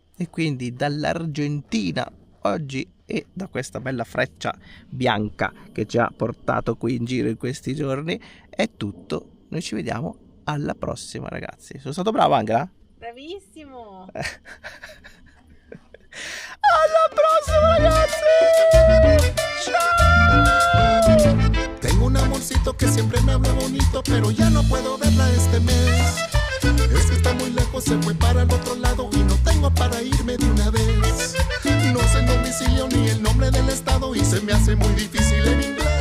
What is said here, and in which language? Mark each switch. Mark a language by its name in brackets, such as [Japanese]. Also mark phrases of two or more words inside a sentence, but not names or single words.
[Italian] E quindi dall'Argentina oggi e da questa bella freccia bianca che ci ha portato qui in giro in questi giorni è tutto. Noi ci vediamo alla prossima, ragazzi. Sono stato bravo, Angela? Bravissimo! Alla prossima, ragazzi! Ciao! [Spanish] Tengo un amorcito que siempre me habla bonito, pero ya no puedo verla este mes. Es que está muy lejos, se fue para el otro lado y no tengo para irme de una vez. No sé el domicilio ni el nombre del estado y se me hace muy difícil en inglés.